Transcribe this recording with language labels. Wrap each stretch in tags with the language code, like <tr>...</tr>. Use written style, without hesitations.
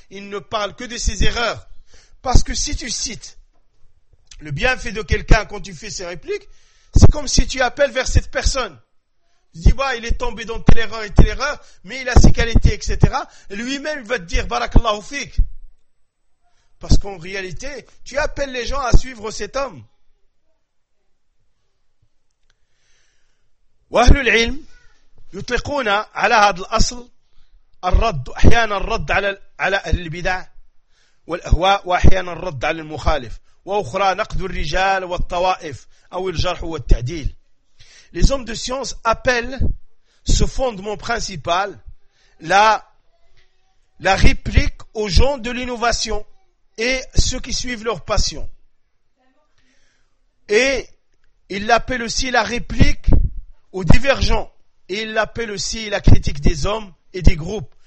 <fr>Il ne parle que de ses erreurs. Parce que si tu cites le bienfait de quelqu'un quand tu fais ses répliques, c'est comme si tu appelles vers cette personne. Tu dis, bah, il est tombé dans telle erreur et telle erreur, mais il a ses qualités, etc. Lui-même va te dire, barakallahu fik. Parce qu'en réalité, tu appelles les gens à suivre cet homme.</fr> <ar>Wahlu l'ilm, yutliquna ala had l'asl, الرد احيانا الرد على اهل البدع والاهواء واحيانا الرد على المخالف واخرى نقد الرجال والطوائف او الجرح والتعديل.</ar> <fr>Les hommes de science appellent ce fondement principal la réplique aux gens de l'innovation et ceux qui suivent leur passion, et ils l'appellent aussi la réplique aux divergents, et ils l'appellent aussi la critique des hommes et des groupes.</fr>